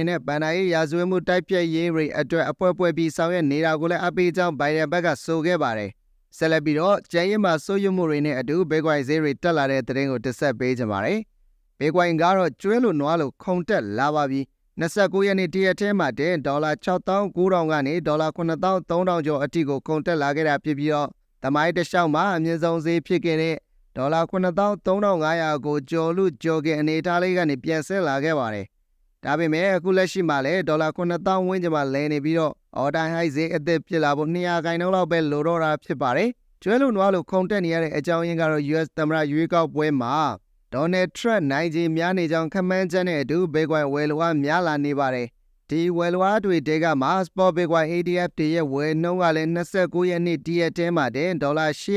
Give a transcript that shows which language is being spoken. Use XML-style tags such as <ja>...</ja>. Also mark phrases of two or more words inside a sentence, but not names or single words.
<my>နဲ့ဘဏ္ဍာရေးရာဇဝတ်မှုတိုက်ဖျက်ရေးတွေအတွက်အဖွဲ့ပွဲပြီးဆောင်ရွက်နေတာကိုလည်းအပိကြောင်း Biden ဘက်ကဆိုခဲ့ပါတယ်။ဆက်လက်ပြီးတော့ကျန်ရင်မှာစိုးရိမ်မှုတွေနဲ့အတူ Bitcoin ဈေးတွေတက်လာတဲ့သတင်းကိုတက်ဆက်ပေးကြပါမယ်။ Bitcoin ကတော့ကျွဲလို့နွားလို့ခုန်တက်လာပါပြီ။29ရက်နေ့တရက်ထဲမှာတဲ့ဒေါ်လာ6,900ကနေဒေါ်လာ9,300ကျော်အထိကိုခုန်တက်လာခဲ့တာဖြစ်ပြီးတော့သမိုင်းတစ်လျှောက်မှာအမြင့်ဆုံးဈေးဖြစ်ခဲ့တဲ့ဒေါ်လာ 9,300ကိုကျော်လို့ကျော်ခဲ့အနေအထားလေးကနေပြန်ဆင်းလာခဲ့ပါတယ်။ဒါပေမဲ့အခုလက်ရှိမှာလည်းဒေါ်လာ9,000ဝန်းကျင်မှာလဲနေပြီးတော့</my> <en>all time high</en> <my>ဈေးအသစ်ဖြစ်လာဖို့200%လောက်ပဲလိုတော့တာဖြစ်ပါတယ်။ကျွဲလို့နွားလို့ခုန်တက်နေရတဲ့အကြောင်းရင်းကတော့ US သမ္မတရွေးကောက်ပွဲမှာDonald Trump နိုင်ခြေများနေကြောင်းခန့်မှန်းချက်နဲ့အတူ Bitcoin ဝယ်လိုအားများလာနေပါတယ်။ဒီဝယ်လိုအားတွေတဲကမှာ Spot Bitcoin ETF တွေရဲ့ဝယ်နှုန်းကလည်း29ရက်နေ့တရက်ထဲမှာတဲ့ဒေါ်လာ</my>